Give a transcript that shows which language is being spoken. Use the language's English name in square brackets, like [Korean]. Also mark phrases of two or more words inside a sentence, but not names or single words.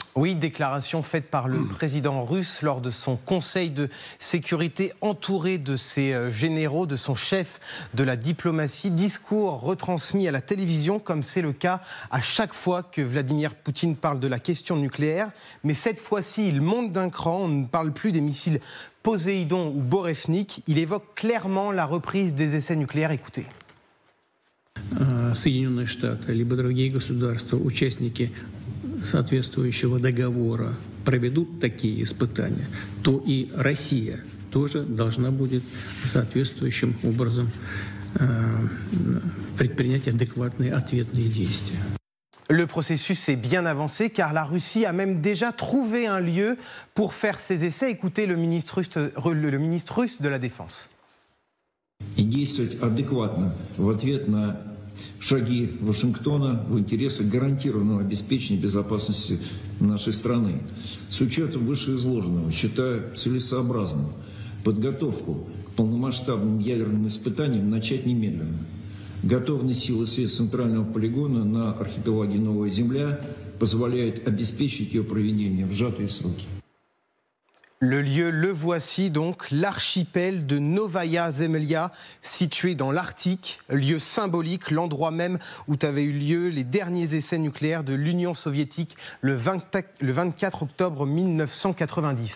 [French] Oui, déclaration faite par le président russe lors de son conseil de sécurité, entouré de ses généraux, de son chef de la diplomatie. Discours retransmis à la télévision, comme c'est le cas à chaque fois que Vladimir Poutine parle de la question nucléaire. Mais cette fois-ci, il monte d'un cran. On ne parle plus des missiles Poséidon ou Borevnik, il évoque clairement la reprise des essais nucléaires. Écoutez. [Russian] Соединенные Штаты, либо другие государства, участники соответствующего договора, проведут такие испытания, то и Россия тоже должна будет соответствующим образом предпринять адекватные ответные действия. [French] Le processus est bien avancé car la Russie a même déjà trouvé un lieu pour faire ses essais. Écoutez le ministre russe de la Défense. [Russian] И действовать адекватно в ответ на шаги Вашингтона в интересах гарантированного обеспечения безопасности нашей страны. С учетом вышеизложенного считаю целесообразным подготовку к полномасштабным ядерным испытаниям начать немедленно. Готовность сил и средств центрального полигона на архипелаге Новая Земля позволяет обеспечить ее проведение в сжатые сроки. [French] Le lieu, le voici donc, l'archipel de Novaya Zemlya, situé dans l'Arctique, lieu symbolique, l'endroit même où avaient eu lieu les derniers essais nucléaires de l'Union soviétique le 24 octobre 1990.